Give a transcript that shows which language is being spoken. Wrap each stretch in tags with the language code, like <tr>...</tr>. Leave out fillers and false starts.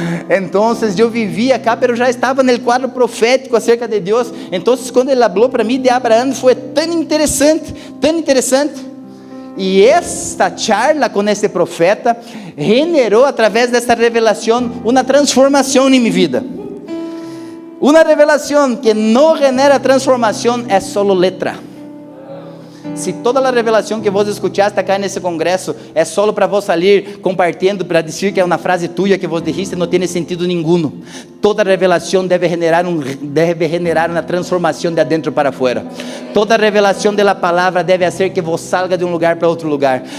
<pt>Então, eu vivia</pt> <es>acá,</es> <pt>mas já estava no quadro profético acerca de Deus. Então, quando ele falou para mim de Abraão, foi tão interessante, tão interessante. E esta</pt> <es>charla</es> <pt>com esse profeta generou, através dessa revelação, uma transformação em minha vida.</pt> <es>Una revelación que no genera transformación es solo letra.</es> <pt>Se toda a revelação que vos escutaste</pt> <es>acá</es> <pt>nesse congresso é</pt> <es>solo</es> <pt>para vos sair compartilhando, para dizer que é uma frase</pt> <es>tuya</es> <pt>que vos</pt> <es>dijiste,</es> <pt>não tem sentido nenhum. Toda revelação deve generar uma transformação</pt> <es>de adentro</es> <pt>para fora. Toda revelação da palavra deve fazer que vos</pt> <es>salga</es> <pt>de um lugar para outro lugar.</pt>